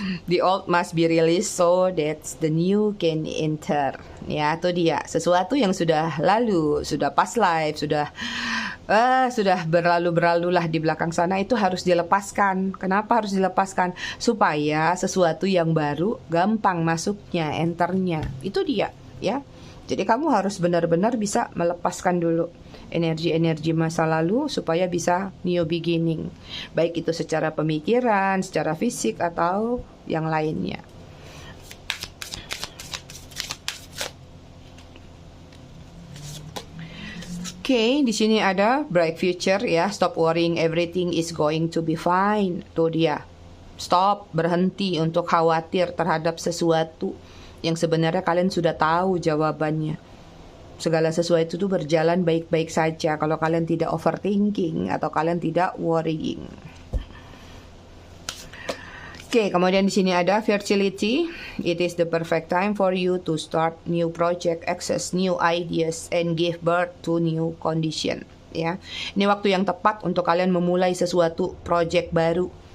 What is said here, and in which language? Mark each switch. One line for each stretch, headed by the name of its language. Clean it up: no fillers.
English: The old must be released so that the new can enter.
Indonesian: Ya, itu dia. Sesuatu yang sudah lalu, sudah
English: past life,
Indonesian: sudah berlalu-berlalulah di belakang sana, itu harus dilepaskan. Kenapa harus dilepaskan? Supaya sesuatu yang baru gampang masuknya, enternya. Itu dia, ya. Jadi kamu harus benar-benar bisa melepaskan dulu energi-energi masa lalu supaya bisa
English: new beginning.
Indonesian: Baik itu secara pemikiran, secara fisik, atau yang lainnya. Oke, di sini ada
English: bright future
Indonesian: ya.
English: Stop worrying, everything is going to be fine.
Indonesian: Tuh dia. Stop, berhenti untuk khawatir terhadap sesuatu yang sebenarnya kalian sudah tahu jawabannya. Segala sesuatu itu berjalan baik-baik saja kalau kalian tidak overthinking atau kalian tidak worrying. Oke, kemudian di sini ada fertility.
English: It is the perfect time for you to start new project, access new ideas, and give birth to new condition.
Indonesian: Ya, ini waktu yang tepat untuk kalian memulai sesuatu project baru.